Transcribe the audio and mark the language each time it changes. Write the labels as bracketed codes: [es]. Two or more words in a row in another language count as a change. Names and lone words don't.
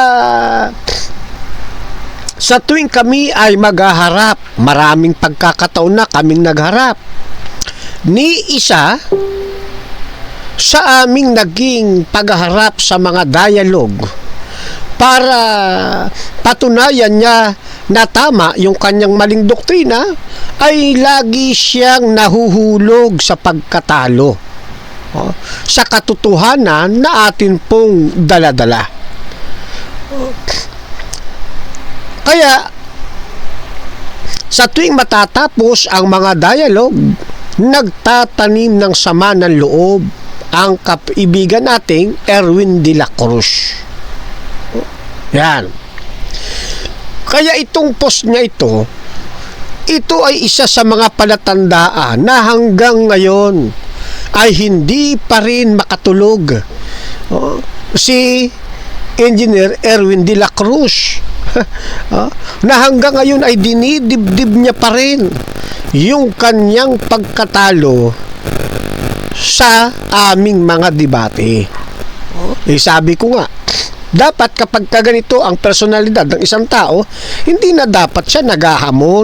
[tl] sa tuwing kami ay maghaharap, maraming pagkakataon na kaming nagharap, ni isa sa aming naging pagharap sa mga dialogue para patunayan niya na tama yung kanyang maling doktrina, ay lagi siyang nahuhulog sa pagkatalo sa katotohanan na atin pong daladala. Kaya sa tuwing matatapos ang mga dialogue, nagtatanim ng sama ng loob ang kaibigan nating Erwin de la Cruz. Yan. Kaya itong post niya ito ay isa sa mga palatandaan na hanggang ngayon ay hindi pa rin makatulog si Engineer Erwin de la Cruz. Na hanggang ngayon ay dinidibdib niya pa rin yung kanyang pagkatalo sa aming mga debate. Sabi ko nga, dapat kapag kaganito ang personalidad ng isang tao, hindi na dapat siya naghahamon.